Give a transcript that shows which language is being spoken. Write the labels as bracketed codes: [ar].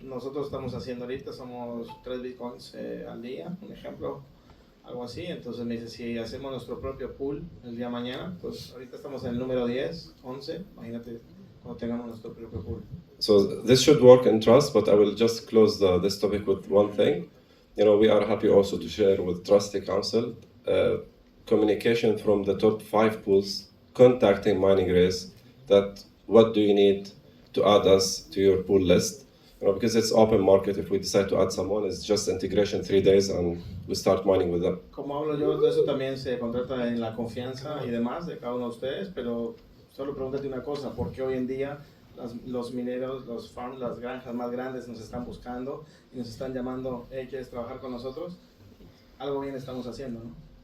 [es] Nosotros estamos haciendo ahorita, somos 3 bitcoins al día, un ejemplo, algo así. Entonces me dice, si hacemos nuestro propio pool el día de mañana, pues ahorita estamos en el número 10, 11, imagínate cuando tengamos nuestro propio pool. [en] So this should work in trust, but I will just close this topic with one thing. You know, we are happy also to share with Trusty Council communication from the top 5 pools contacting Mining Race that what do you need to add us to your pool list. You know, because it's open market, if we decide to add someone, it's just integration 3 days and we start mining with them. [es] Como hablo yo, de eso también se contrata en la confianza y demás de cada uno de ustedes, pero solo pregúntate una cosa, ¿por qué hoy en día los mineros, los farms, las granjas más grandes nos están buscando y nos están llamando, hey, ¿quieres trabajar con nosotros? Algo bien estamos haciendo, ¿no?